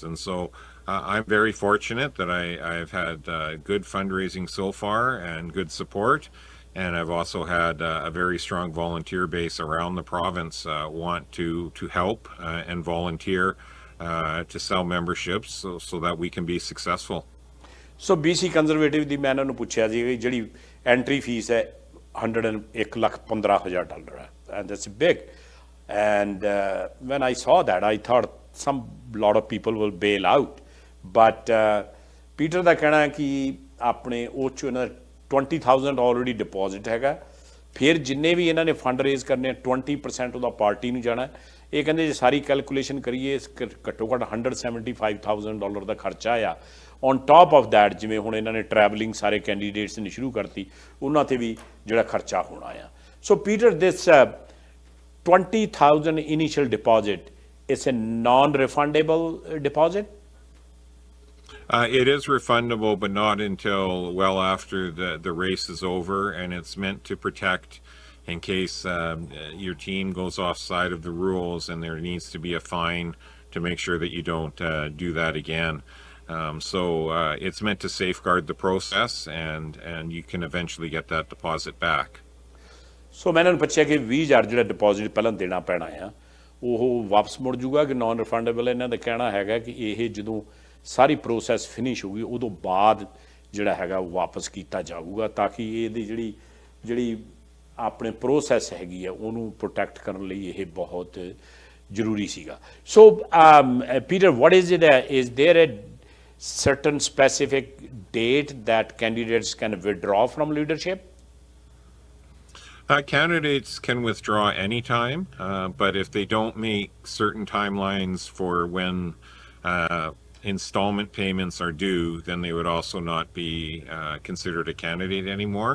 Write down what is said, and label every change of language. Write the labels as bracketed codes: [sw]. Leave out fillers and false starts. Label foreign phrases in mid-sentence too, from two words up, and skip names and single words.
[en] And so I'm very fortunate that I've had good fundraising so far and good support. And I've also had a very strong volunteer base around the province want to help and volunteer to sell memberships so that we can be successful. [pa] ਸੋ BC ਕੰਜ਼ਰਵੇਟਿਵ ਦੀ ਮੈਂ ਇਹਨਾਂ ਨੂੰ ਪੁੱਛਿਆ ਸੀ ਜਿਹੜੀ ਐਂਟਰੀ ਫੀਸ ਹੈ $1,15,000 ਹੈ [en] and that's big. And when I saw that, I thought lot of people will bail out. [pa] But Peter ਦਾ ਕਹਿਣਾ ਹੈ ਕਿ ਆਪਣੇ ਉਹ 'ਚ ਇਹਨਾਂ 20,000 [en] already deposit [pa] ਹੈਗਾ, ਫਿਰ ਜਿੰਨੇ ਵੀ ਇਹਨਾਂ ਨੇ [en] fund raise [pa] ਕਰਨੇ 20% ਉਹਦਾ ਪਾਰਟੀ ਨੂੰ ਜਾਣਾ. ਇਹ ਕਹਿੰਦੇ ਜੇ ਸਾਰੀ ਕੈਲਕੂਲੇਸ਼ਨ ਕਰੀਏ ਘੱਟੋ ਘੱਟ $175,000 ਦਾ ਖਰਚਾ ਆ. [en] on top of that [pa] ਜਿਵੇਂ ਹੁਣ ਇਹਨਾਂ ਨੇ ਟਰੈਵਲਿੰਗ ਸਾਰੇ ਕੈਂਡੀਡੇਟਸ ਨੇ ਸ਼ੁਰੂ ਕਰਤੀ, ਉਹਨਾਂ 'ਤੇ ਵੀ ਜਿਹੜਾ ਖਰਚਾ ਹੋਣਾ ਆ. [en] so Peter this 20,000 initial deposit is a non-refundable deposit? It is refundable, but not until well after the race is over, and it's meant to protect in case your team goes offside of the rules and there needs to be a fine to make sure that you don't do that again. So it's meant to safeguard the process, and you can eventually get that deposit back. [pa] ਸੋ ਮੈਂ ਇਹਨਾਂ ਨੂੰ ਪੁੱਛਿਆ ਕਿ 20,000 ਜਿਹੜਾ ਡਿਪੋਜ਼ਿਟ ਪਹਿਲਾਂ ਦੇਣਾ ਪੈਣਾ ਆ ਉਹ ਵਾਪਸ ਮੁੜ ਜੂਗਾ ਕਿ [en] non refundable? [pa] ਇਹਨਾਂ ਦਾ ਕਹਿਣਾ ਹੈਗਾ ਕਿ ਇਹ ਜਦੋਂ ਸਾਰੀ [en] process finish [pa] ਹੋਊਗੀ ਉਦੋਂ ਬਾਅਦ ਜਿਹੜਾ ਹੈਗਾ ਵਾਪਸ ਕੀਤਾ ਜਾਊਗਾ ਤਾਂ ਕਿ ਇਹਦੀ ਜਿਹੜੀ ਆਪਣੇ ਪ੍ਰੋਸੈਸ ਹੈਗੀ ਆ ਉਹਨੂੰ ਪ੍ਰੋਟੈਕਟ ਕਰਨ ਲਈ ਇਹ ਬਹੁਤ ਜ਼ਰੂਰੀ ਸੀਗਾ. [en] ਸੋ ਪੀਟਰ, what is it, is there a certain specific date that candidates can withdraw from leadership? Candidates can withdraw anytime, but if they don't make certain timelines for when installment payments are due, then they would also not be considered a candidate anymore.